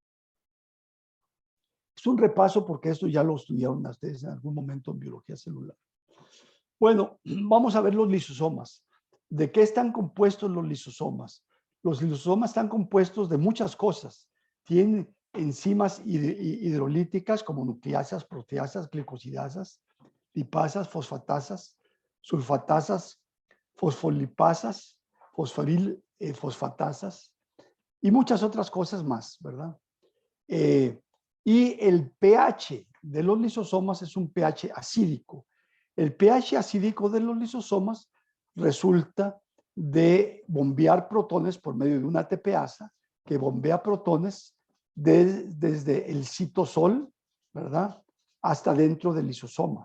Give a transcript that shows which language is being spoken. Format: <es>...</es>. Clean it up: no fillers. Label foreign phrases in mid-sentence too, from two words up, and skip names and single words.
<es>Es un repaso porque esto ya lo estudiaron ustedes en algún momento en biología celular. Bueno, vamos a ver los lisosomas. ¿De qué están compuestos los lisosomas? Los lisosomas están compuestos de muchas cosas. Tienen enzimas hidrolíticas como nucleasas, proteasas, glicosidasas, lipasas, fosfatasas, sulfatasas, fosfolipasas, fosforil fosfatasas. y muchas otras cosas más, ¿verdad? Y el pH de los lisosomas es un pH acídico. El pH acídico de los lisosomas resulta de bombear protones por medio de una ATPasa que bombea protones desde el citosol, ¿verdad?, hasta dentro del lisosoma.</es>